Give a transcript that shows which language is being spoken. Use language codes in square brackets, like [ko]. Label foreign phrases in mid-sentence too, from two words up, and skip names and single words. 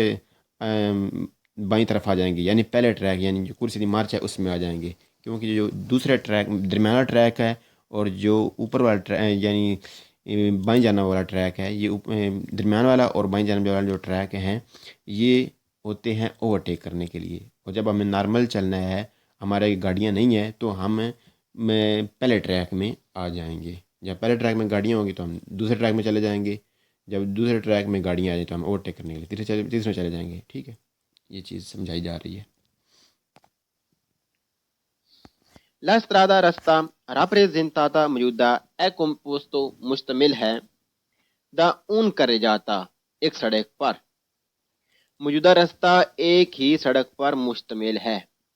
[ur] بائیں طرف آ جائیں گے، یعنی پہلے ٹریک یعنی جو [it] corsia di marcia [ur] ہے اس میں آ جائیں گے، کیونکہ جو دوسرے ٹریک درمیان والا ٹریک ہے اور جو اوپر والا ٹریک یعنی بائیں جانا والا ٹریک ہے یہ درمیان والا اور بائیں جانے والا جو ٹریک ہیں یہ ہوتے ہیں اوورٹیک کرنے کے لیے، اور جب ہمیں نارمل چلنا ہے ہمارے گاڑیاں نہیں ہیں تو ہم پہلے ٹریک میں آ جائیں گے۔ جب پہلے ٹریک میں گاڑیاں ہوں گی تو ہم دوسرے ٹریک میں چلے جائیں گے، جب دوسرے ٹریک میں گاڑیاں آ جائیں تو ہم اوورٹیک کرنے کے لیے تیسرے چلے جائیں گے۔ ٹھیک ہے، یہ چیز سمجھائی جا رہی ہے۔ [it] La strada resta rappresentata [ur] موجودہ [it] è composto [ur] مشتمل ہے [it] da un carreggiata [ur] ایک سڑک پر، موجودہ راستہ ایک ہی سڑک پر مشتمل ہے۔